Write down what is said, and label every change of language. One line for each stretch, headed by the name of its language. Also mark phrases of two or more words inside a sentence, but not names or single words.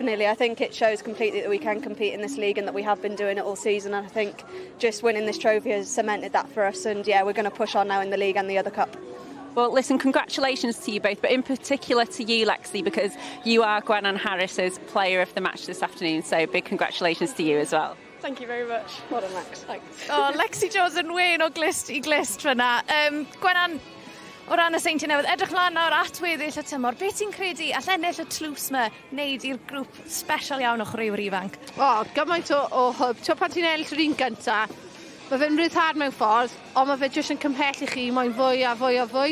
English: I think it shows completely that we can compete in this league and that we have been doing it all season, and I think just winning this trophy has cemented that for us, and yeah, we're going to push on now in the league and the other cup. Well, listen, congratulations to you both, but in particular to you, Lexi, because you are Gwennan Harris's player of the match this afternoon, so big congratulations to you as well. Thank you very much. Well done, Lex. Thanks.
Welsh: Lexi Jones yn wein o glist I glist fyna. Gwennan, o ran y Seintiau Newydd, edrych lan nawr at weddill y tymor. Be ti'n credu all ennill y tlws yma wneud i'r grŵp special iawn o chwaraewyr ifanc? Gymaint o hwb. Ti'n pan ti'n ennill yr un gyntaf, mae fe'n ryddhad mewn ffordd, ond mae fe jyst yn cymhell I chi, mae'n fwy a fwy a fwy.